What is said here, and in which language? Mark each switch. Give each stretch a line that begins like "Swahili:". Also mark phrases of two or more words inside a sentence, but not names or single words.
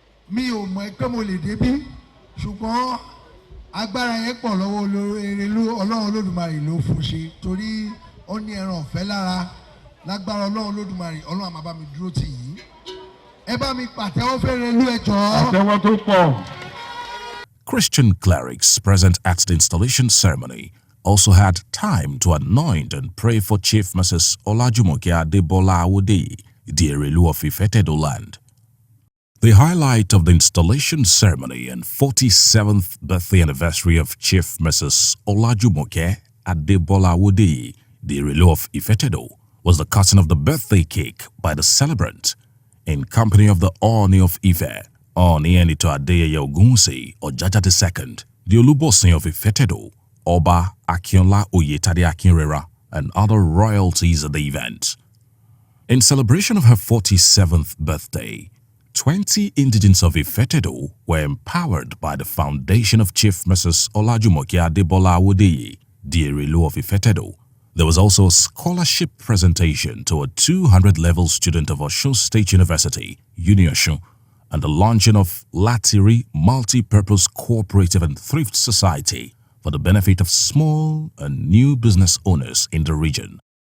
Yoruba: mi ò mọ̀ pé mo lè débí ṣùgbọ́n agbára yẹn pọ̀ lọ́wọ́ Erelu Ọlọ́run Olódùmarè ló fún ṣe torí ó ní ẹran ọ̀fẹ́ lára lágbára Ọlọ́run Olódùmarè Ọlọ́run á máa bá mi dúró tì yín ẹ bá mi pàtẹ́wọ́ fẹ́ Erelu ẹ jọ̀ọ́. Àtẹ́wọ́ tó pọ̀.
English: Christian clerics present at the installation ceremony also had time to anoint and pray for Chief Mrs. Olajumoke Adebola Awodeyi, the Erelu of Ifetedo land. The highlight of the installation ceremony and 47th birthday anniversary of Chief Mrs. Olajumoke Adebola Awodeyi, the Erelu of Ifetedo, was the cutting of the birthday cake by the celebrant in company of the Ooni of Ife, Ooni Enito Adeyeye Ogunwusi Ojaja II, the Olubosin of Ifetedo, Oba Akinola Oyetade Akinrera, and other royalties at the event. In celebration of her 47th birthday, 20 indigents of Ifetedo were empowered by the foundation of Chief Mrs. Olajumoke Adebola Awodeyi, the Erelu of Ifetedo. There was also a scholarship presentation to a 200-level student of Osun State University, UniOsun, and the launching of Latiri Multi-Purpose Cooperative and Thrift Society for the benefit of small and new business owners in the region.